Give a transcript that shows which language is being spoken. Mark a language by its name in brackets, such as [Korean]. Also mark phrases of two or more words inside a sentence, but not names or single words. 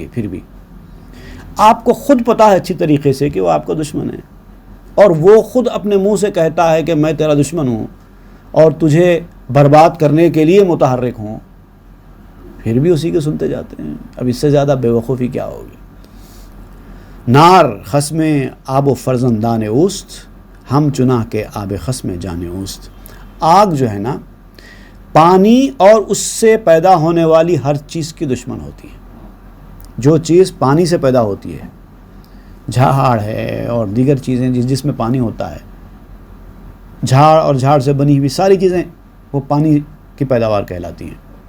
[Urdu] پھر بھی آپ کو خود پتا ہے اچھی طریقے سے کہ وہ آپ کا دشمن ہے، اور وہ خود اپنے منہ سے کہتا ہے کہ میں تیرا دشمن ہوں اور تجھے برباد کرنے کے لیے متحرک ہوں. پھر بھی اسی کے سنتے جاتے ہیں. اب اس سے زیادہ بے وقوفی کیا ہوگی. [Persian] نار خصم آب و فرزندان اوست، ہم چناہ کے آب خصم جان اوست. [Urdu] آگ جو ہے نا، پانی اور اس سے پیدا ہونے والی ہر چیز کی دشمن ہوتی ہے. جو چیز پانی سے پیدا ہوتی ہے، جھاڑ ہے اور دیگر چیزیں جس میں پانی ہوتا ہے، جھاڑ اور جھاڑ سے بنی ہوئی ساری چیزیں وہ پانی کی پیداوار کہلاتی ہیں.